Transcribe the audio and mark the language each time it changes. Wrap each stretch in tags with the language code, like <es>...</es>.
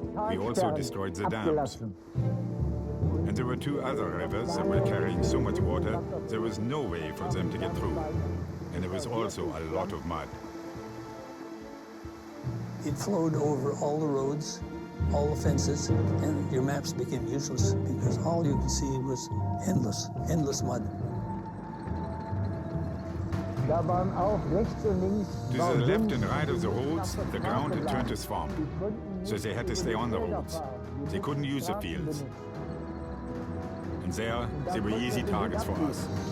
<en>We also destroyed the dams. And there were 2 other rivers that were carrying so much water, there was no way for them to get through. And there was also a lot of mud. It flowed over all the roads, all the fences, and your maps became useless because all you could see was endless mud.</en> <de>Da waren auch rechts und links.</de> <en>To the left and right of the roads, the ground had turned to swamp, so they had to stay on the roads. They couldn't use the fields. And there, they were easy targets for us.</en>